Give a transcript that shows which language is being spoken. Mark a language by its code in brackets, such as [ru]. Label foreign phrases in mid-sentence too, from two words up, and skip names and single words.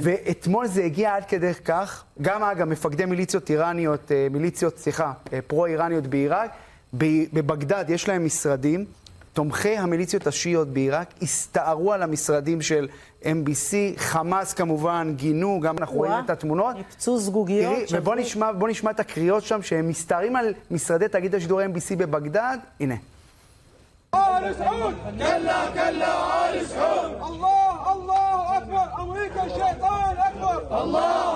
[he] ואתמול זה הגיע עד כדי כך, גם אגב, מפקדי מיליציות איראניות, פרו-איראניות בעיראק, בבגדד יש להם משרדים, תומכי המיליציות השיעיות בעיראק הסתערו על המשרדים של MBC, חמאס כמובן גינו, גם אנחנו רואים את התמונות. ניפצו זגוגיות. ובוא נשמע את הקריאות שם, שהם מסתערים על משרדי תאגיד השידור MBC בבגדד. הנה. [ar] آل سعود كلا كلا آل سعود الله الله أكبر أمريكا الشيطان أكبر الله